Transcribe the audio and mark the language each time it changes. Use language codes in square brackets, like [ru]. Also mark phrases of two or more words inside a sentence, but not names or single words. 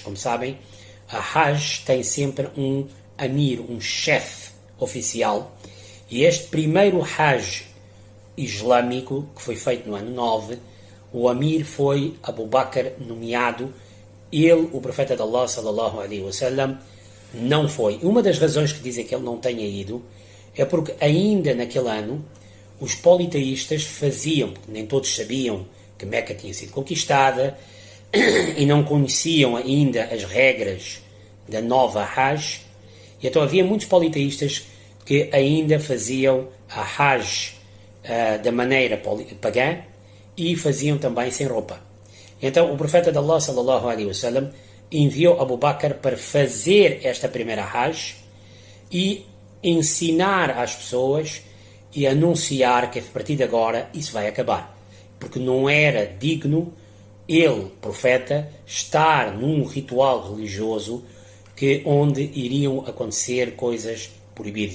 [pt] Como sabem, a Hajj tem sempre um Amir, um chefe oficial, e este primeiro Hajj islâmico, que foi feito no ano 9, o Amir foi Abu Bakr nomeado. Ele, o profeta de Allah [ar] صلى الله عليه وسلم, [pt] não foi. Uma das razões que dizem que ele não tenha ido é porque ainda naquele ano os politeístas faziam, porque nem todos sabiam que Meca tinha sido conquistada e não conheciam ainda as regras da nova Hajj, e então havia muitos politeístas que ainda faziam a Hajj da maneira pagã e faziam também sem roupa. Então o profeta de Allah [ar] صلى الله عليه وسلم [pt] enviou Abu Bakr para fazer esta primeira Hajj e ensinar às pessoas e anunciar que a partir de agora isso vai acabar, porque não era digno ele, profeta, estar num ritual religioso onde iriam acontecer coisas proibidas.